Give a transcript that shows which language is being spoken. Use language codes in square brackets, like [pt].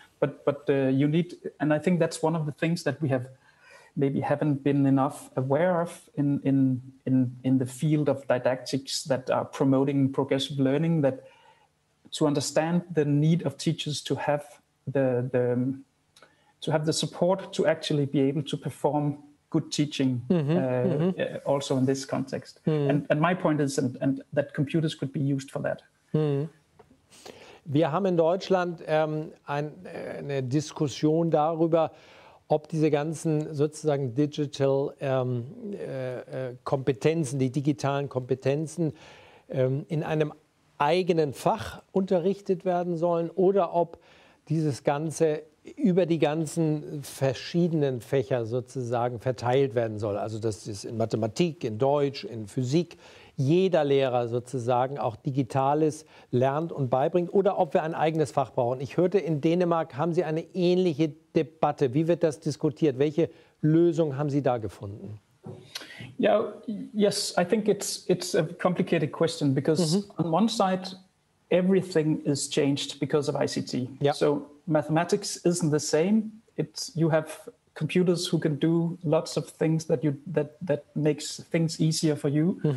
[en] But you need, and I think that's one of the things that we have maybe haven't been enough aware of in the field of didactics that are promoting progressive learning, that to understand the need of teachers to have the support to actually be able to perform good teaching also in this context. And my point is and that computers could be used for that. [de] Wir haben in Deutschland eine Diskussion darüber, ob diese ganzen sozusagen digital Kompetenzen, die digitalen Kompetenzen in einem eigenen Fach unterrichtet werden sollen oder ob dieses Ganze über die ganzen verschiedenen Fächer sozusagen verteilt werden soll. Also dass es in Mathematik, in Deutsch, in Physik jeder Lehrer sozusagen auch Digitales lernt und beibringt oder ob wir ein eigenes Fach brauchen. Ich hörte, in Dänemark haben Sie eine ähnliche Debatte. Wie wird das diskutiert? Welche Lösung haben Sie da gefunden? [en] Yeah, yes, I think it's a complicated question because on one side, everything is changed because of ICT. Yeah. So mathematics isn't the same. You have computers who can do lots of things that makes things easier for you.